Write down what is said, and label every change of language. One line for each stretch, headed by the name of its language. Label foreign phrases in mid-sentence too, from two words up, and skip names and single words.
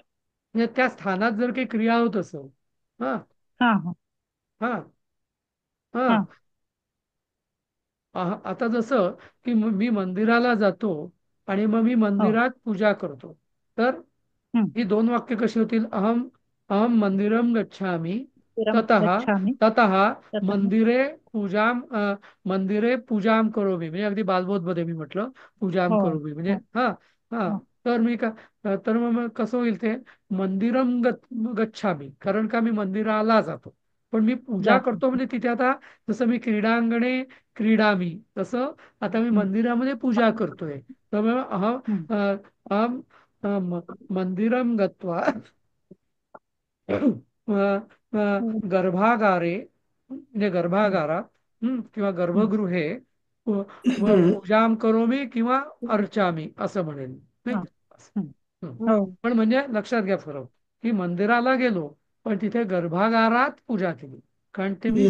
Marathi: म्हणजे त्या स्थानात जर काही क्रिया होत असेल, हा हा हा हा हा, हा आता जसं की मी मंदिराला जातो आणि मग मी हो. मंदिरात पूजा करतो, तर हम्म. ही दोन वाक्य कशी होतील?
Sanskrit: अहम अहम मंदिरम गच्छामी, मंदिरं ततः गच्छामि ततः ततः मंदिरे पूजां मंदिरे पूजां करोमि,
Marathi: म्हणजे अगदी बालबोधमध्ये मी म्हटलं पूजां हो करोमि म्हणजे हो हा हा. हो तर मी का तर मग कसं होईल ते
Sanskrit: मंदिरम गच्छामी,
Marathi: कारण का मी मंदिराला जातो, पण मी पूजा जातो. करतो म्हणजे तिथे आता जसं मी
Sanskrit: क्रीडांगणे क्रीडामी
Marathi: तसं आता मी हं, मंदिरामध्ये पूजा करतोय. त्यामुळे अहम हं,
Sanskrit: अहम मंदिरम गत्वा अ, हं,
Marathi: गर्भागारे म्हणजे हं, गर्भागारात किंवा हं,
Sanskrit: गर्भगृहे हम्म, पूजाम करोमी
Marathi: किंवा अर्चामी असं म्हणेल नाही हां, का? हं. हं. हो पण म्हणजे लक्षात घ्या फरक, की मंदिराला गेलो पण तिथे गर्भागारात पूजा केली, कारण ते मी